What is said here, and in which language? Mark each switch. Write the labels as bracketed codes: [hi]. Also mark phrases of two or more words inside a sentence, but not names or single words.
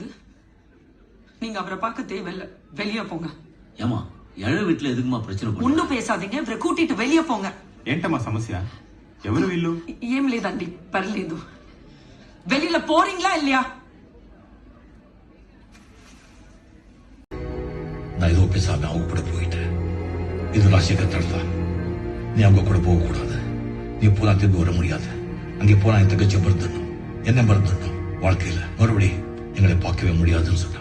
[ta] நீங்க அவரை பார்க்க தேவையில்லை, வெளியே போங்க. ஏமா எழ வீட்டுல எதுக்குமா பிரச்சனை பண்ண? ஒன்னும் பேசாதீங்க, இவரை கூட்டிட்டு வெளியே போங்க. [te] ఏంటమ్మా సమస్య? ఎవరు వీళ్ళు? ఏం లేదండి, పర్లేదు. [ta] வெளியில போறீங்களா இல்லையா? நான் ஏதோ பேசாம அவங்க கூட போயிட்டேன். இது ராஜசேகர் தடுத்தா. நீ அவங்க கூட போக கூடாது. நீ போனா திரும்பி வர முடியாது. அங்கே போனா என் தங்கச்சி மறந்துடணும், என்ன மறந்துடணும். வாழ்க்கையில மறுபடி எங்களை பார்க்கவே முடியாதுன்னு சொன்னான்.